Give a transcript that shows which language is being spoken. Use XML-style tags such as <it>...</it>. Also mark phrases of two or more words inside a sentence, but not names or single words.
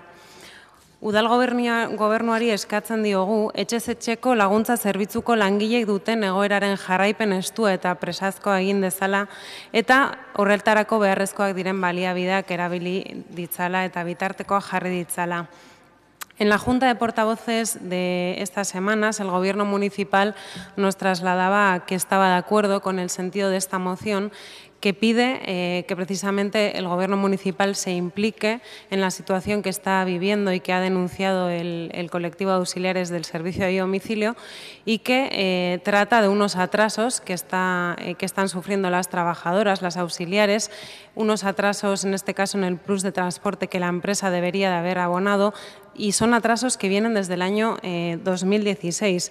<eu>Udal gobernuari eskatzen diogu, etxez etxeko laguntza zerbitzuko langileek duten egoeraren jarraipen estua eta presazkoa egin dezala, eta horretarako beharrezkoak diren baliabideak erabili ditzala eta bitartekoa jarri ditzala.</eu> <es>En la Junta de Portavoces de estas semanas, el Gobierno municipal nos trasladaba que estaba de acuerdo con el sentido de esta moción, que pide que precisamente el Gobierno municipal se implique en la situación que está viviendo y que ha denunciado el colectivo de auxiliares del servicio de domicilio y que trata de unos atrasos que están sufriendo las trabajadoras, las auxiliares, unos atrasos en este caso en el plus de transporte que la empresa debería de haber abonado y son atrasos que vienen desde el año 2016.</es>